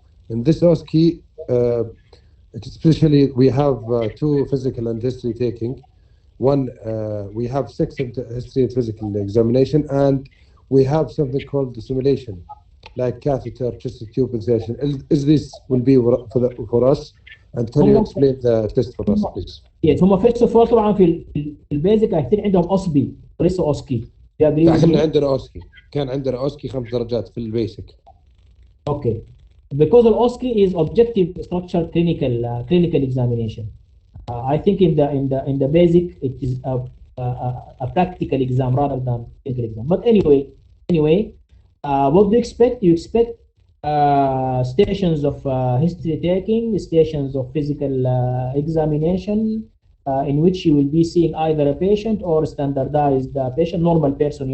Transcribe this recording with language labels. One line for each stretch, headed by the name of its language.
English: In this OSCE, especially we have 2 physical and history taking. One, we have 6 history and physical examination, and we have something called the simulation. like catheter, chest tube insertion. Is this will be for us? And can you explain the test for us, please? Yes,
Arabic: هم
English: first of all
Arabic: طبعا في البيزك هيكون عندهم اوسبي وليس اوسكي. احنا عندنا اوسكي، كان عندنا اوسكي 5 درجات في البيسك.
English: Okay, because the OSCE is objective structure clinical examination. I think in the basic it is a practical exam rather than clinical exam. But anyway, what do you expect? You expect stations of history taking, stations of physical examination, in which you will be seeing either a patient or standardized patient, normal person.